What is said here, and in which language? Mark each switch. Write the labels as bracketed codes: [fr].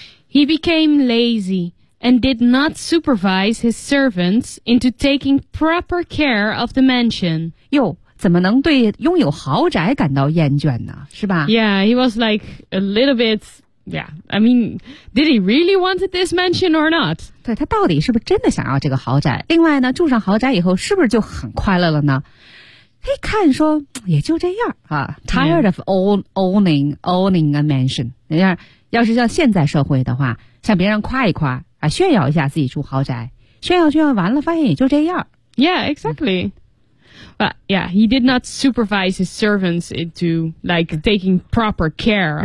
[en] He became lazy and did not supervise his servants into taking proper care of the mansion. [zh] 哟，怎么能对拥有豪宅感到厌倦呢？是吧？ [en] Yeah, he was like a little bit... Yeah, I mean, did he really want this mansion or not? [zh] 对，他到底是不是真的想要这个豪宅？另外呢，住上豪宅以后是不是就很快乐了呢？一看说也就这样啊 ， [en] tired of owning a mansion。 [zh] 要是像现在社会的话，向别人夸一夸啊，炫耀一下自己住豪宅，炫耀完了，发现也就这样。 [en] Yeah, exactly. But yeah, he did not supervise his servants into like taking proper care of the mansion.